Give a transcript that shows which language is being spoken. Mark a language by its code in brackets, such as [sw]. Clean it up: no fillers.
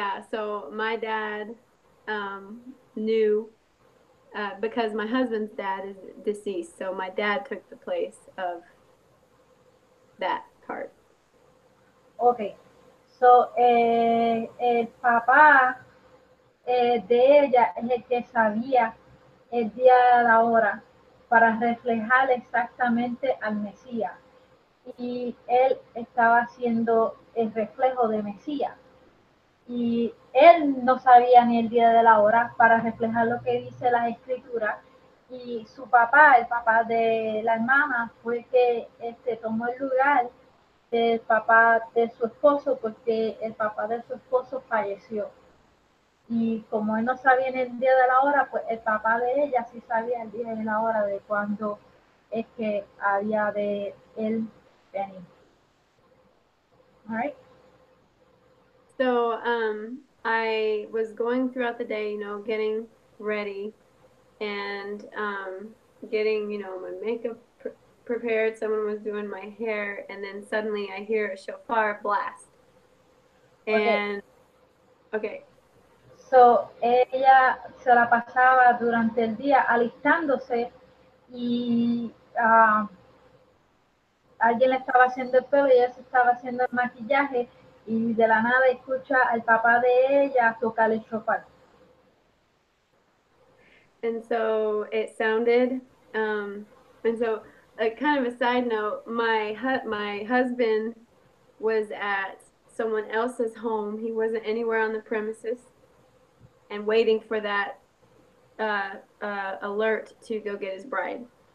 [en] So my dad knew because my husband's dad is deceased, so my dad took the place of that part. Okay, so [es] el papá de ella es el que sabía el día y la hora para reflejar exactamente al Mesías, y él estaba haciendo el reflejo de Mesías. y él no sabía ni el día de la hora para reflejar lo que dice la escritura. Y su papá, el papá de la hermana, fue que tomó el lugar del papá de su esposo, porque el papá de su esposo falleció. Y como él no sabía ni el día de la hora, pues el papá de ella sí sabía el día y la hora de cuándo es que había de él venir. [en] All right. So I was going throughout the day, getting ready and getting, my makeup prepared. Someone was doing my hair, and then suddenly I hear a shofar blast. And okay. [es] So, ella se la pasaba durante el día alistándose y alguien le estaba haciendo el pelo y ella se estaba haciendo el maquillaje y de la nada escucha al papá de ella tocar el shofar. [en] And so it sounded, and so kind of a side note, my husband was at someone else's home. He wasn't anywhere on the premises, and waiting for that alert to go get his bride.